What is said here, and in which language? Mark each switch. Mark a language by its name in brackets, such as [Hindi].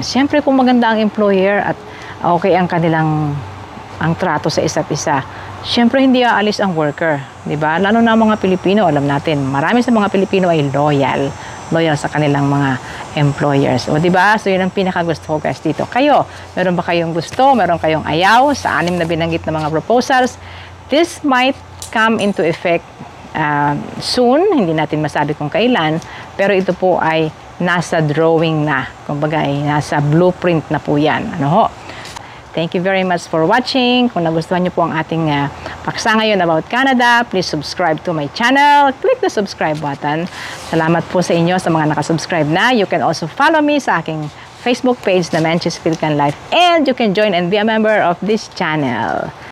[Filipino] Siyempre kung maganda ang employer at okay ang kanilang trato sa isa't isa, siyempre hindi aalis ang worker, di ba? Lalo na mga Pilipino, alam natin, marami sa mga Pilipino ay loyal sa kanilang mga employers. O di ba? So yun ang pinakagusto ko guys dito. Kayo, meron ba kayong gusto? Meron kayong ayaw sa 6 na binanggit na mga proposals? [English] This might come into effect soon. [Filipino] Hindi natin masabi kung kailan, pero ito po ay nasa drawing na. Kumbaga ay nasa blueprint na po yan. Ano ho? [English] Thank you very much for watching. [Filipino] Kung nagustuhan niyo po ang ating paksa ngayon about Canada, [English] please subscribe to my channel. Click the subscribe button. [Filipino] Salamat po sa inyo sa mga nakasubscribe na. [English] You can also follow me [Filipino] sa aking [English] Facebook page na Menchie's Philippine Life, and you can join and be a member of this channel.